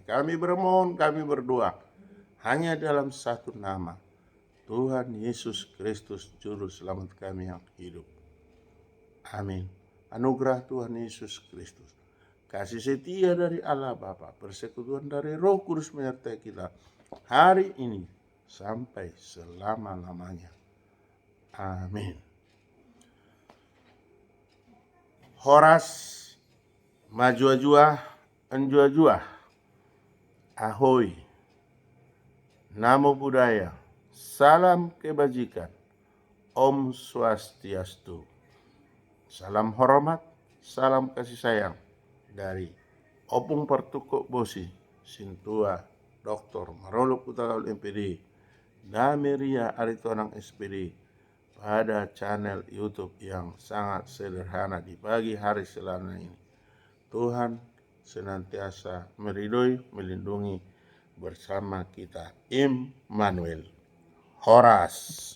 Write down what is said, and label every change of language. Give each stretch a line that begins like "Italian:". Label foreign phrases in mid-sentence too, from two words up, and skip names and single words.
Indonesian: Kami bermohon, kami berdoa hanya dalam satu nama, Tuhan Yesus Kristus Juru Selamat kami yang hidup. Amin. Anugerah Tuhan Yesus Kristus, kasih setia dari Allah Bapa, persekutuan dari Roh Kudus menyertai kita hari ini sampai selama-lamanya. Amin.
Batak Toba: Horas majua-jua anjua-jua.
Indonesian: Ahoy.
Pali: Namo Buddhaya.
Indonesian: Salam kebajikan.
Sanskrit: Om Swastiastu.
Indonesian: Salam hormat, salam kasih sayang dari Opung Pertukuk Bosi, Sintua Dr. Marolo Putagaul MPD, Dameria Aritonang SPD, pada channel YouTube yang sangat sederhana di pagi hari Selasa ini. Tuhan senantiasa meridhoi, melindungi bersama kita. Immanuel. Horas.